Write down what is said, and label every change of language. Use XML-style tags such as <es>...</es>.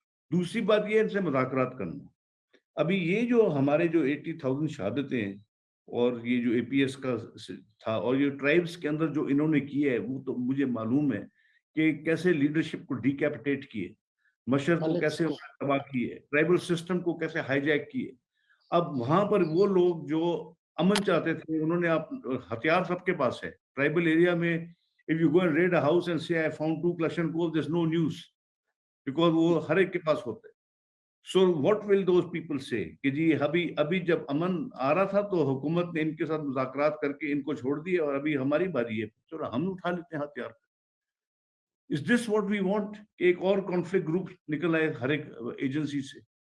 <ur>دوسری بات یہ ان سے مذاکرات کرنا. ابھی یہ جو ہمارے جو 80,000 شہادتیں ہیں اور یہ جو APS کا تھا اور یہ ٹرائبس کے اندر جو انہوں نے کیے ہے, وہ تو مجھے معلوم ہے کہ کیسے لیڈرشپ کو ڈیکیپیٹیٹ کیے, مشر کو کیسے تباہ کیے, ٹرائبل سسٹم کو کیسے ہائی جیک کیے. اب وہاں پر وہ لوگ جو امن چاہتے تھے, انہوں نے ہتھیار سب کے پاس ہے ٹرائبل ایریا میں.</ur> <en>if you go and raid a house and say I found 2 Kalashnikovs, there's no news because</en> <ur>وہ ہر ایک کے پاس ہوتے.</ur> <en>So what will those people say</en> <ur>کہ جی ابھی جب امن آ رہا تھا تو حکومت نے ان کے ساتھ مذاکرات کر کے ان کو چھوڑ دیا, اور ابھی ہماری باری ہے, چلو ہم اٹھا لیتے ہیں ہتھیار.</ur> <en>Is this what we want</en> <ur>کہ ایک اور کانفلکٹ گروپ نکل آئے ہر ایک ایجنسی سے؟</ur>